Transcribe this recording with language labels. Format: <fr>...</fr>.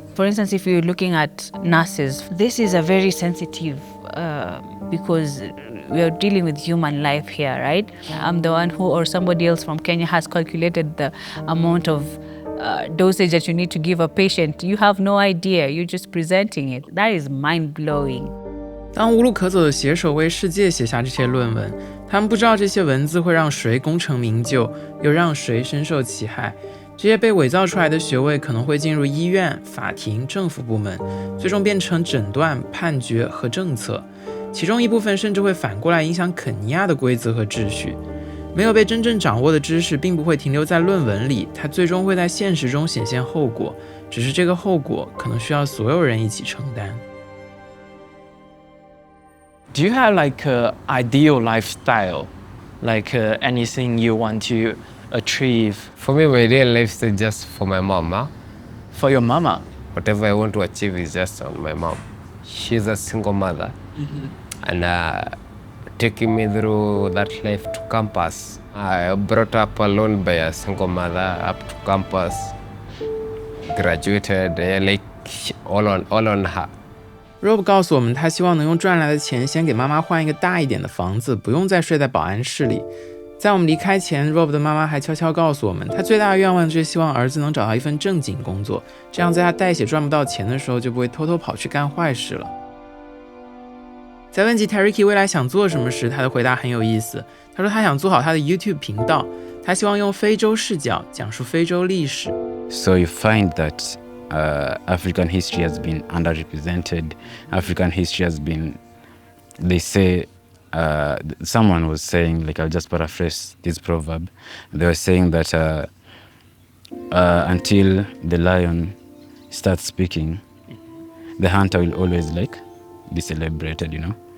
<en>For instance, if you're looking at nurses, this is a very sensitive because we are dealing with human life here, right? I'm the one who or somebody else from Kenya has calculated the amount of dosage that you need to give a patient. You have no idea. You're just presenting it. That is mind-blowing.</en> <zh>当无路可走的写手为世界写下这些论文，他们不知道这些文字会让谁功成名就，又让谁深受其害。这些被伪造出来的学位可能会进入医院、法庭、政府部门，最终变成诊断、判决和政策。其中一部分甚至会反过来影响肯尼亚的规则和秩序。没有被真正掌握的知识并不会停留在论文里，它最终会在现实中显现后果，只是这个后果可能需要所有人一起承担。</zh> <en>Do you have like an ideal lifestyle? Like anything you want to achieve? For me, my real lifestyle is just for my mom. Huh? For your mama? Whatever I want to achieve is just on my mom. She's a single mother. And taking me through that life to campus. I brought up alone by a single mother up to campus. Graduated, like all on her.</en> <zh>Rob 告诉我们，他希望能用赚来的钱先给妈妈换一个大一点的房子，不用再睡在保安室里。在我们离开前 ，Rob 的妈妈还悄悄告诉我们，他最大的愿望就是希望儿子能找到一份正经工作，这样在他代写赚不到钱的时候，就不会偷偷跑去干坏事了。在问及 Tariki 未来想做什么时，他的回答很有意思。他说他想做好他的 YouTube 频道，他希望用非洲视角讲述非洲历史。</zh> <en>So you find that African history has been underrepresented. African history has been, they say, someone was saying, like I'll just paraphrase this proverb, they were saying that until the lion starts speaking, the hunter will always like be celebrated, you know.</en>